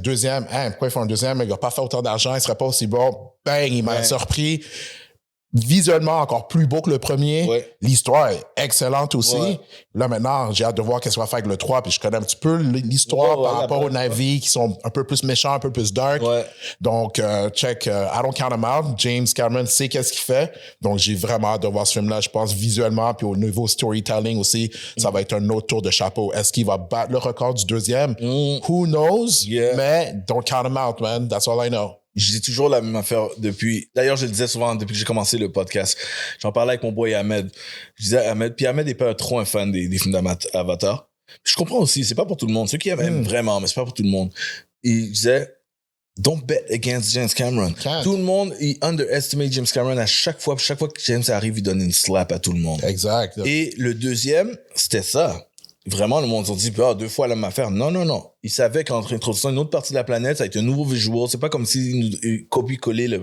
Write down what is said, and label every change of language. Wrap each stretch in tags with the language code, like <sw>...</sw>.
<fr>Deuxième, pourquoi ils font un deuxième? Il va pas faire autant d'argent, il serait pas aussi bon. Bang, il m'a surpris. visuellement encore plus beau que le premier. Ouais. L'histoire est excellente aussi. Ouais. Là, maintenant, j'ai hâte de voir qu'est-ce qu'on va faire avec le 3, puis je connais un petit peu l'histoire par rapport aux Na'vi qui sont un peu plus méchants, un peu plus dark. Ouais.</fr> <en>Donc, check, I don't count him out.</en> <fr>James Cameron sait qu'est-ce qu'il fait. Donc, j'ai vraiment hâte de voir ce film-là. Je pense visuellement, puis au niveau storytelling aussi, ça va être un autre tour de chapeau. Est-ce qu'il va battre le record du deuxième?</fr> <en>Who knows? Yeah. Mais don't count him out, man. That's all I know.</en> <fr>Je dis toujours la même affaire depuis... D'ailleurs, je le disais souvent depuis que j'ai commencé le podcast. J'en parlais avec mon boy Ahmed. Je disais à Ahmed, puis Ahmed n'est pas trop un fan des films d'Avatar. Je comprends aussi, c'est pas pour tout le monde. Ceux qui aiment vraiment, mais c'est pas pour tout le monde. Il disait,</fr> <en>don't bet against James Cameron.</en> <fr>Tout le monde, il underestimate James Cameron à chaque fois. Chaque fois que James arrive, il donne une slap à tout le monde. Exact. Et le deuxième, c'était ça. Vraiment, le monde s'est dit, deux fois la même affaire. Non. Il savait qu'entre introduction une autre partie de la planète, ça a été un nouveau visual. C'est pas comme s'il nous copie-collait le...</fr>